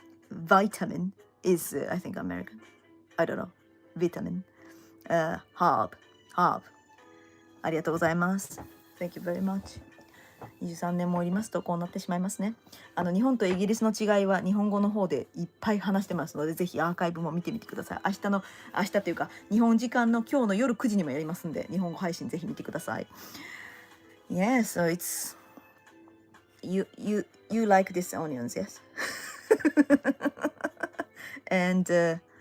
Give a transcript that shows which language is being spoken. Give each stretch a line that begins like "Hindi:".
English: Vitamin is I think American. I don't know. Vitamin. Herb.
Japanese: ありがとうございます。
English: Thank you very much.
Japanese: 23年もおりますとこうなってしまいますね。日本とイギリスの違いは日本語の方でいっぱい話してますので、ぜひアーカイブも見てみてください。明日というか日本時間の今日の夜9時にもやりますんで、日本語配信ぜひ見てください。
English: Yeah, so it's you like this onions, yes? And herb.